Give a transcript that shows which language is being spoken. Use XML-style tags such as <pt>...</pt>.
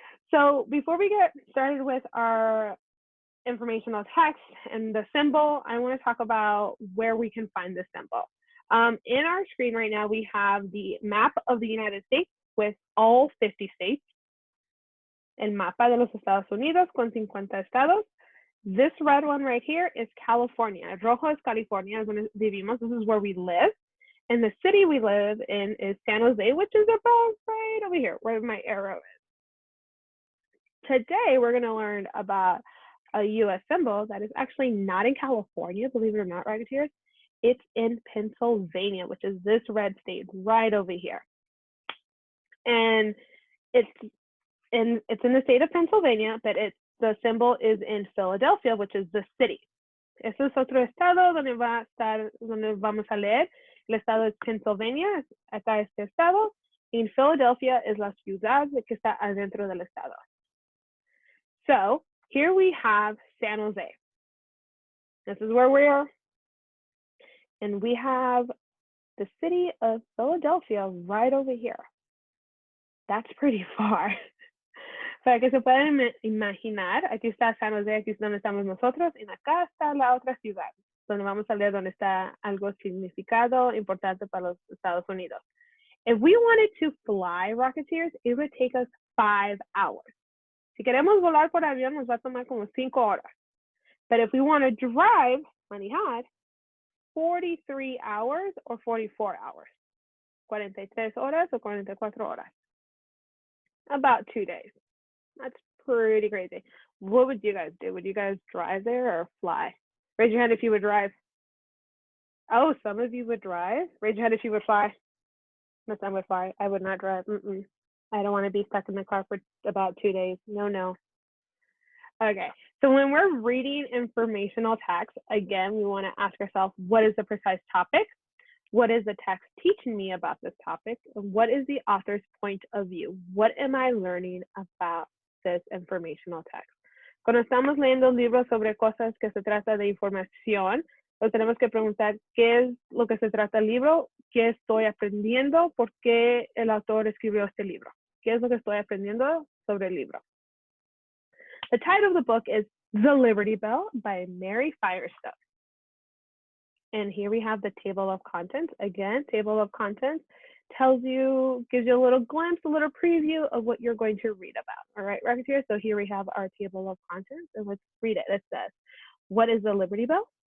<en>So before we get started with our informational text and the symbol, I want to talk about where we can find the symbol. In our screen right now, we have the map of the United States with all 50 states.</en> <es>El mapa de los Estados Unidos con 50 estados.</es> <en>This red one right here is California.</en> <es>Rojo es California, es donde vivimos.</es> <en>This is where we live. And the city we live in is San Jose, which is about right over here, where my arrow is. Today, we're going to learn about a U.S. symbol that is actually not in California, believe it or not, Rocketeers. It's in Pennsylvania, which is this red state right over here. And it's in the state of Pennsylvania, but the symbol is in Philadelphia, which is the city.</en> <es>Este es otro estado donde vamos a leer. El estado es Pennsylvania, acá este estado. En Philadelphia es la ciudad que está adentro del estado.</es> <en>So here we have San Jose. This is where we are. And we have the city of Philadelphia right over here. That's pretty far.</en> <es>Para que se puedan imaginar, aquí está San Jose, aquí es donde estamos nosotros, y acá está la otra ciudad, donde vamos a leer donde está algo significado importante para los Estados Unidos.</es> <en>If we wanted to fly, Rocketeers, it would take us 5 hours.</en> <es>Si queremos volar por avión, nos va a tomar como 5 horas.</es> <en>But if we want to drive, manejar, 43 hours or 44 hours.</en> <es>43 horas o 44 horas.</es> <en>About 2 days. That's pretty crazy. What would you guys do? Would you guys drive there or fly? Raise your hand if you would drive. Oh, some of you would drive. Raise your hand if you would fly. My son would fly. I would not drive. I don't want to be stuck in the car for about 2 days. No. Okay, so when we're reading informational text, again, we want to ask ourselves, what is the precise topic? What is the text teaching me about this topic? And what is the author's point of view? What am I learning about this informational text?</en> <es>Cuando estamos leyendo libros sobre cosas que se trata de información, nos tenemos que preguntar qué es lo que se trata el libro, qué estoy aprendiendo, por qué el autor escribió este libro, qué es lo que estoy aprendiendo sobre el libro.</es> <en>The title of the book is The Liberty Bell by Mary Firestone. And here we have the table of contents. Again, table of contents gives you a little glimpse, a little preview of what you're going to read about. All right, Rocketeers, so here we have our table of contents, and let's read it. It says, what is the Liberty Bell?</en>